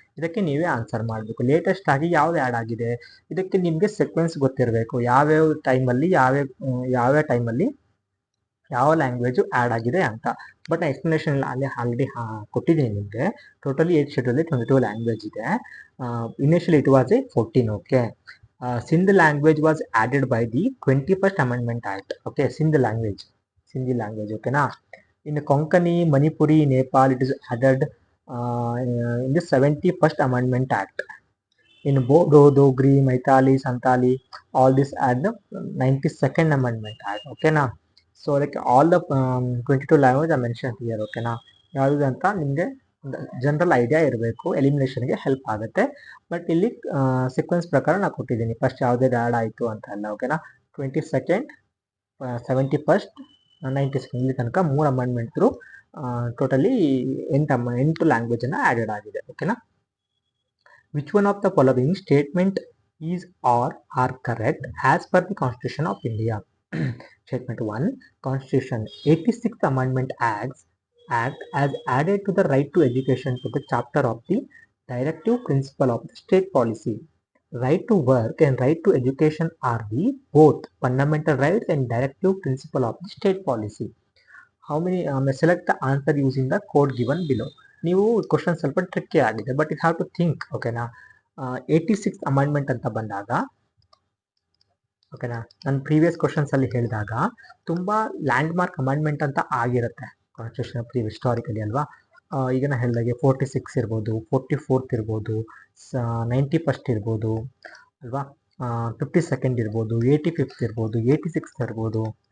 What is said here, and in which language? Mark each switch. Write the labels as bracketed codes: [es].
[kn] ಇದಕ್ಕೆ ನೀವೇ ಆನ್ಸರ್ ಮಾಡಬೇಕು. ಲೇಟೆಸ್ಟ್ ಆಗಿ ಯಾವ್ದು ಆ್ಯಡ್ ಆಗಿದೆ, ಇದಕ್ಕೆ ನಿಮಗೆ ಸೀಕ್ವೆನ್ಸ್ ಗೊತ್ತಿರಬೇಕು, ಯಾವ್ಯಾವ ಟೈಮಲ್ಲಿ ಯಾವ್ಯಾವ ಟೈಮಲ್ಲಿ ಯಾವ ಲ್ಯಾಂಗ್ವೇಜು ಆ್ಯಡ್ ಆಗಿದೆ ಅಂತ. ಬಟ್ ನಾನು ಎಕ್ಸ್ಪ್ಲನೇಷನ್ ಅಲ್ಲಿ ಆಲ್ರೆಡಿ ಕೊಟ್ಟಿದ್ದೀನಿ ನಿಮಗೆ. ಟೋಟಲಿ 8th ಶೆಡ್ಯೂಲಲ್ಲಿ 22 ಲ್ಯಾಂಗ್ವೇಜ್ ಇದೆ. [en] Initially it was 14. Okay. Sindh language was added by the 21st amendment act. Okay. Sindhi language. ಓಕೆನಾ. In Konkani, Manipuri, Nepal, it is added in the 71st Amendment Act. In Bodo, Dogri, Maithili, Santali, all this add the 92nd Amendment Act. Okay na. So like all the 22 language are mentioned here. Okay na. [kn] ಯಾವುದು ಅಂತ ನಿಮಗೆ general idea ಇರಬೇಕು, ಎಲಿಮಿನೇಷನ್ಗೆ help ಆಗುತ್ತೆ. But ಇಲ್ಲಿ sequence ಪ್ರಕಾರ ನಾನು ಕೊಟ್ಟಿದ್ದೀನಿ, first ಯಾವುದೇ ಆ್ಯಡ್ ಆಯಿತು ಅಂತ ಅಲ್ಲ. ಓಕೆನಾ. 22nd, 71st, 92nd ಇಲ್ಲಿ ತನಕ 3 ಅಮೆಂಡ್ಮೆಂಟ್ ಥ್ರೂ ಟೋಟಲಿ 8 ಲ್ಯಾಂಗ್ವೇಜನ್ನು ಆ್ಯಡೆಡ್ ಆಗಿದೆ. ಓಕೆನಾ. [en] Which one of the following statement is are correct as per the constitution of India? Statement 1, constitution 86th amendment Act as added to the right to education to the chapter of the directive principle of the state policy. Right to work and right to education are the both fundamental rights and directive principle of the state policy. How many select the answer using the code given below. [kn] ನೀವು question ಸ್ವಲ್ಪ tricky ಆಗಿದೆ, [en] But it have to think. [kn] ಓಕೆನಾ. 86th amendment ಅಂತ ಬಂದಾಗ ಓಕೆನಾ. ನಾನು previous questions ಅಲ್ಲಿ ಹೇಳಿದಾಗ ತುಂಬಾ ಲ್ಯಾಂಡ್ ಮಾರ್ಕ್ ಅಮೆಂಡ್ಮೆಂಟ್ ಅಂತ ಆಗಿರುತ್ತೆ ಕಾನ್ಸ್ಟಿಟ್ಯೂಷನ್ ಪ್ರೀವಿಯಸ್ ಹಿಸ್ಟಾರಿಕಲಿ ಅಲ್ವಾ. ಈಗ ನಾನು ಹೇಳಿದಾಗೆ 46 ಇರ್ಬೋದು, 44th ಇರ್ಬೋದು, 91st ಇರ್ಬೋದು ಅಲ್ವಾ, 52nd ಇರ್ಬೋದು, 85th ಇರ್ಬೋದು, 86th ಇರ್ಬೋದು.